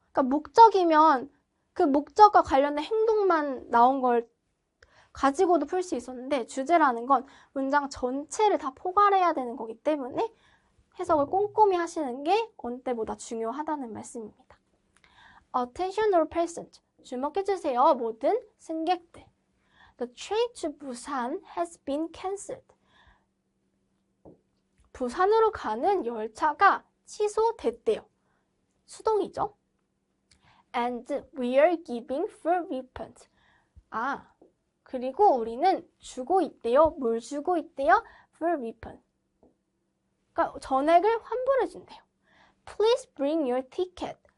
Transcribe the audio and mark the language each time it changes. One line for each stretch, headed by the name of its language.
Korean: 그러니까 목적이면 그 목적과 관련된 행동만 나온 걸 가지고도 풀 수 있었는데 주제라는 건 문장 전체를 다 포괄해야 되는 거기 때문에 해석을 꼼꼼히 하시는 게 어느 때보다 중요하다는 말씀입니다.
English: Attention all persons.
Korean: 주목해주세요. 모든 승객들.
English: The train to Busan has been cancelled.
Korean: 부산으로 가는 열차가 취소됐대요. 수동이죠.
English: And we are giving full refund.
Korean: 그리고 우리는 주고 있대요. 뭘 주고 있대요?
English: Full refund.
Korean: 그러니까 전액을 환불해 준대요.
English: Please bring your ticket.